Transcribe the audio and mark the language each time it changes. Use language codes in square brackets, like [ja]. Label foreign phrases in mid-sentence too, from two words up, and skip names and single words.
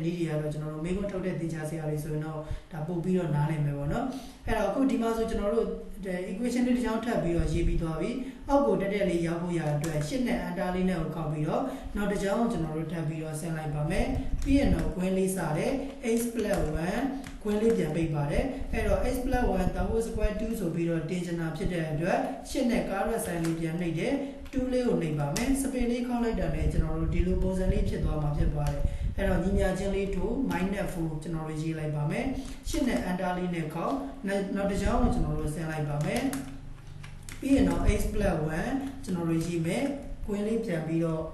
[my] ည်းတွေကတော့ကျွန်တော်တို့မိခွန်းထုတ်တဲ့သင်္ချာဆရာတွေဆိုရင်တော့ဒါပို့ပြီးတော့နားလည်မယ်ပေါ့နော်အဲ့တော့အခုဒီမှာဆိုကျွန်တော်တို့ equation လေးတစ်ချောင်းထပ်ပြီးတော့ရေးပြီးသွားပြီအောက်ကိုတက် တက်လေးရောက်ဖို့ရအတွက်ရှင်းတဲ့ enter လေးနဲ့ကိုခောက်ပြီးတော့နောက်တစ်ချောင်းကျွန်တော်တို့ထပ်ပြီးတော့ဆင်းလိုက်ပါမယ်ပြီးရင်တော့ခွင်း လေးစတဲ့ x + 1ခွင်းလေးပြန်ပိတ်ပါတယ်အဲ့တော့ x + 1 [en] the whole square [my] 2 ဆိုပြီးတော့တင်ချင်တာဖြစ်တဲ့အတွက်ရှင်းတဲ့ [en] caret sign [my] လေးပြန်နှိပ်တယ်2လေးကိုနှိပ်ပါမယ် space လေးခောက်လိုက်တာနဲ့ကျွန်တော်တို့ဒီလိုပုံစံလေးဖြစ်သွားမှာဖြစ်ပါတယ်အဲ့တော့ညီမြချင်းလေးတို့ -4 ကျွန်တော်တို့ရေးလိုက်ပါမယ်ရှင်းတဲ့ enter လေးနဲ့ခောက်နောက်တစ်ချောင်းကိုကျွန်တော်တို့ဆင်းလိုက်ပါမယ်ပြီးရင်တော့ x + 1ကျွန်တော်တို့ရေးမယ်ခွင်းလေးပြန်ပြီးတော့